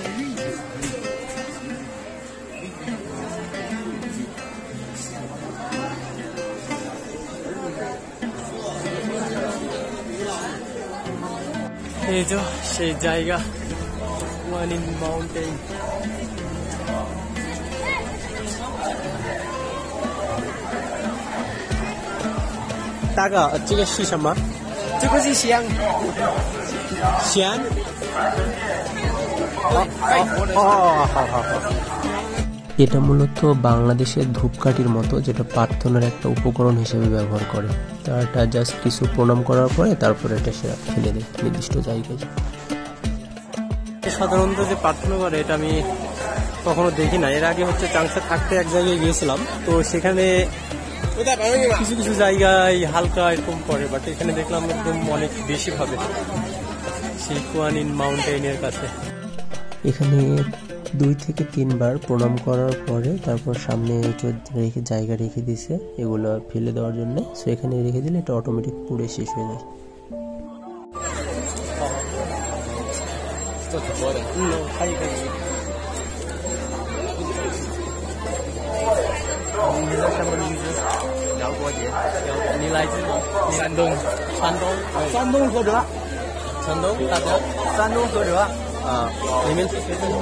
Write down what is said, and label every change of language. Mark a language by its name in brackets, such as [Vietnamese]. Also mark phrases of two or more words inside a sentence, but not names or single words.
[Bangla] এই যে সেই জায়গা কুয়ানিন মাউন্টেন। [Chinese] 大哥，这个是什么？这个是香。香。好。 [Bangla] এটা মূলত বাংলাদেশের ধূপকাঠির মতো, যেটা প্রার্থনার একটা উপকরণ হিসেবে ব্যবহার করে। তারটা জাস্ট কিছু প্রণাম করার পরে তারপরে এটা সে ফেলে দেয় নির্দিষ্ট জায়গায়। সাধারণত যে প্রার্থনা করে এটা আমি কখনো দেখি না। এর আগে হচ্ছে চাংসা থাকতে এক জায়গায় গিয়েছিলাম, তো সেখানে কিছু কিছু জায়গায় হালকা এরকম পড়ে, বাট এখানে দেখলাম একদম অনেক বেশি ভাবে সেই কুয়ানিন মাউন্টেনের কাছে। এখানে 2 থেকে 3 বার প্রণাম করার পরে তারপর সামনে রেখে জায়গা রেখে দিছে এগুলো ফেলে দেওয়ার জন্য। সো এখানে রেখে দিলে এটা অটোমেটিক পুড়ে শেষ হয়ে যায়। [Chinese] 你来自山东，山东菏泽，山东大家，山东菏泽啊，你们是学生吗？